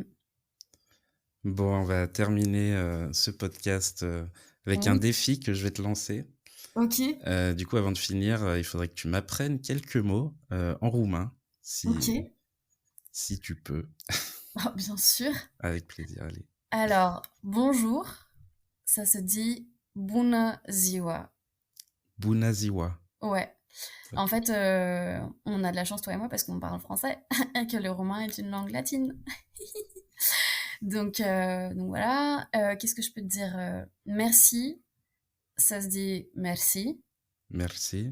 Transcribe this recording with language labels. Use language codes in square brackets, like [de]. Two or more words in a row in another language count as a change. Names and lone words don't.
[fr] Bon, on va terminer ce podcast avec un Oui. défi que je vais te lancer. Ok, Du coup, avant de finir, il faudrait que tu m'apprennes quelques mots en roumain, ok. si tu peux, Oh, bien sûr. avec plaisir. Allez. Alors, bonjour, ça se dit [ro] bună ziua. Bună ziua. [fr] Ouais. En Ok. fait, on a de la chance, toi et moi, parce qu'on parle français, et que le romain est une langue latine. Donc voilà. Qu'est-ce que je peux te dire? Merci, ça se dit merci. Merci.